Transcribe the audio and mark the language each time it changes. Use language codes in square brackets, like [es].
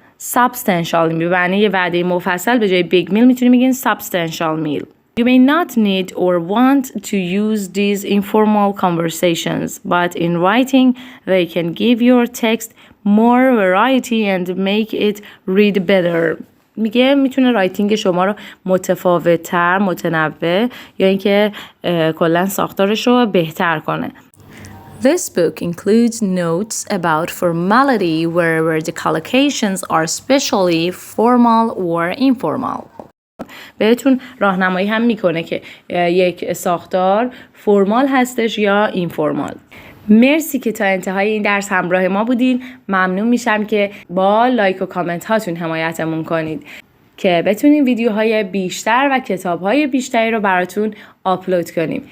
[fa] substantial به معنی یه وعده مفصل به جای big meal میتونیم بگین substantial meal. [en] You may not need or want to use these informal conversations, but in writing they can give your text more variety and make it read better. [fa] میگه میتونه رایتینگ شما رو متفاوت‌تر، متنوع یا اینکه کلاً ساختارش رو بهتر کنه. [en] This book includes notes about formality wherever the collocations are especially formal or informal. [fa] بهتون راهنمایی هم میکنه که یک ساختار فرمال هستش یا اینفورمال. مرسی که تا انتهای این درس همراه ما بودین. ممنون میشم که با لایک و کامنت هاتون حمایتمون کنید که بتونیم ویدیوهای بیشتر و کتابهای بیشتری رو براتون آپلود کنیم.